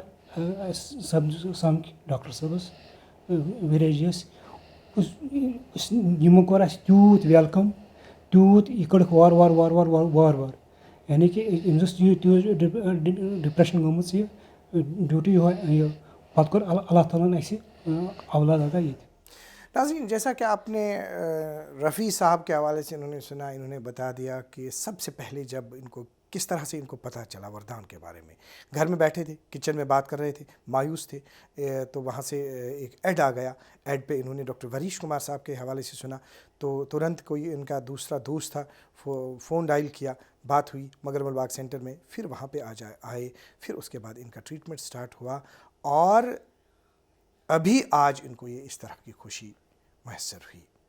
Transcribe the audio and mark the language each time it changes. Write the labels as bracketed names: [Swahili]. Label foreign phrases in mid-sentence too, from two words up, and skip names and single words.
[Kashmiri] اَسہِ سمکھۍ ڈاکٹر صٲبس، وِلیجس، یِمو کوٚر اَسہِ تیوٗت ویلکم، تیوٗت، یہِ کٔڑٕکھ وارٕ وارٕ، یعنی کہِ أمِس ٲس تیٖژ ڈِپریشن گٔمٕژ یہِ [English] due to [Kashmiri] یہِ، پتہٕ کوٚر اللہ تعالیٰ ہن اَسہِ اولاد عطا ییٚتہِ. [Urdu] ناظرین، جیسا کہ آپ نے رفیع صاحب کے حوالے سے انہوں نے سنا، انہوں نے بتا دیا کہ سب سے پہلے جب ان کو کس طرح سے ان کو پتہ چلا وردان کے بارے میں، گھر میں بیٹھے تھے، کچن میں بات کر رہے تھے، مایوس تھے، تو وہاں سے ایک ایڈ آ گیا. ایڈ پہ انہوں نے ڈاکٹر وریش کمار صاحب کے حوالے سے سنا، تو ترنت کوئی ان کا دوسرا دوست تھا، فون ڈائل کیا، بات ہوئی مگرمل باغ سینٹر میں، پھر وہاں پہ آئے، پھر اس کے بعد ان کا ٹریٹمنٹ سٹارٹ ہوا، اور ابھی آج ان کو یہ اس طرح کی خوشی میسر ہوئی.